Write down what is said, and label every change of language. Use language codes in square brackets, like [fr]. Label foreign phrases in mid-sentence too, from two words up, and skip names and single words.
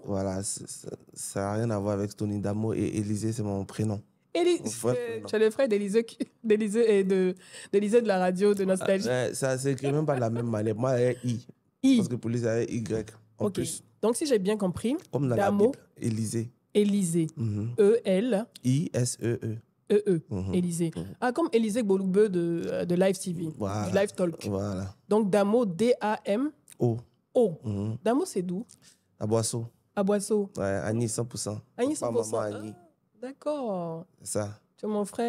[fr] Voilà, ça n'a rien à voir avec Stony. Damo et Élisée, c'est mon prénom. Tu es le frère d'Élisée de la radio de Nostalgie. Ça ne s'écrit même pas de la même manière. Moi, il I. Parce que pour lui, c'est Y. En plus. Donc, si j'ai bien compris, comme dans Damo, la Bible, Élisée. Élisée. E-L. I-S-E-E. E-E. Élisée. Ah, comme Élisée Gbolugbe de Live TV. Voilà. Du Live Talk. Voilà. Donc, Damo, D-A-M-O. O. Damo, c'est d'où? À Boisseau. À Boisseau. Ouais, Annie, 100%. Annie, 100%. Maman, Annie. D'accord. C'est ça. Tu es mon frère.